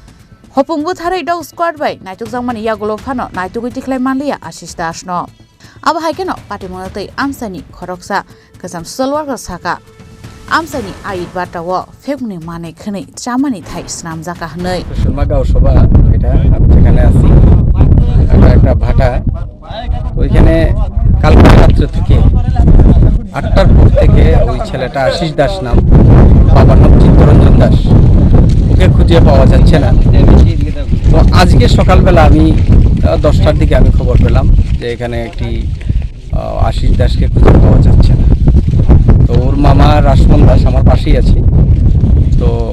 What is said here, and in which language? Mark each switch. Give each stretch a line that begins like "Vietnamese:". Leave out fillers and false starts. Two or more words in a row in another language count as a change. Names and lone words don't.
Kok Borok: Hopungbu tharai dog squad bai naituk jangmani yagolo phano naitugui tiklai manliya Asis Das no. Awahai kino party mono te amsani khoroksa kasam
English: social worker
Kok Borok: saka Amsani Aid Batawo, February Mane Kene, Chamani Thai Snam Zaka Hanoi. Magaw Soba,
Bangla: এটা আমি যেখানে আছি একটা ভাটা ওইখানে কালকে রাত্রে থেকে 8টার পর থেকে ওই ছেলেটা আশিস দাস নাম বাবার নাম চিত্তরঞ্জন দাস ওকে খুঁজে পাওয়া যাচ্ছে না তো আজকে সকালবেলা আমি 10টার দিকে আমি খবর পেলাম যে এখানে একটি আশিস দাসকে খুঁজে পাওয়া যাচ্ছে না তো ওর মামা রাসমন দাস আমার পাশেই আছে তো